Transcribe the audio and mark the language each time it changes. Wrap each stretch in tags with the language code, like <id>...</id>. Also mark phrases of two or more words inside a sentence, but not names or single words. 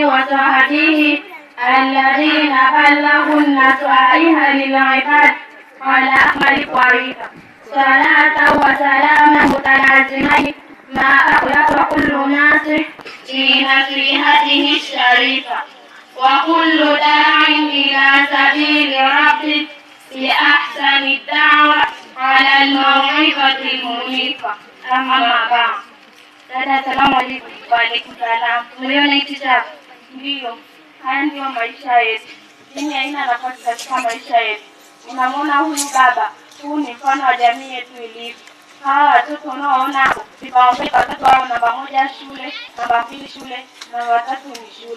<ar>وصحبه الذين بلغوا النصائح للعباد على أكمل طريقة صلاة وسلاما متلازمين ما أخلق كل ناصح في نصيحته الشريفة وكل داع إلى سبيل ربه بأحسن الدعوة على الموعظة المنيفة أما بعد.</ar> <sw>Dada,</sw> <ar>سلام عليكم. وعليكم السلام.</ar> <sw>Umeona hiki kitabu? Ndio. Haya ndio maisha yetu. Dini haina nafasi katika maisha yetu. Unamwona huyu baba, huu ni mfano wa jamii yetu ilivyo. Hawa watoto unaoona vipaumbele watoto wao namba 1 shule, namba 2 shule, namba 3 ni shule.</sw>